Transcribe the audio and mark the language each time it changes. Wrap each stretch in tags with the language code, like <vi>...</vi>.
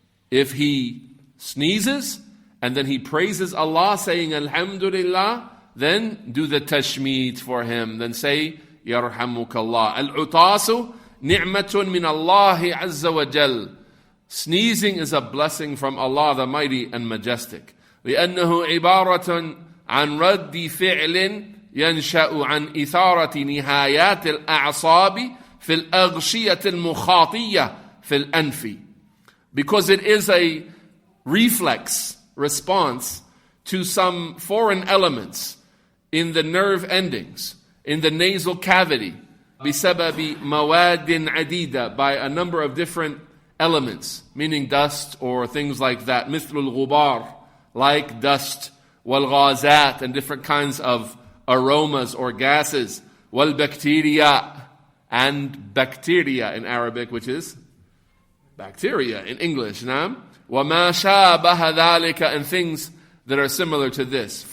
<en>If he sneezes and then he praises Allah saying Alhamdulillah, then do the tashmeet for him. Then say</en> <ar>Yarhamukallah. Al-utasu ni'matun min Allah azza wa jal.</ar> <en>Sneezing is a blessing from Allah the Mighty and Majestic.</en> <ar>لأنه عبارة عن رد فعل ينشأ عن إثارة نهايات الأعصاب في الأغشية المخاطية في الأنف.</ar> <en>Because it is a reflex response to some foreign elements in the nerve endings, in the nasal cavity,</en> <ar>بسبب مواد عديدة,</ar> <en>by a number of different elements, meaning dust or things like that,</en> <ar>مثل الغبار,</ar> <en>like dust, والغازات, and different kinds of aromas or gases, والبكتيريا, and bacteria in Arabic, which is bacteria in English, نعم,</en> <ar>وما شابه ذلك,</ar> <en>and things that are similar to this.</en>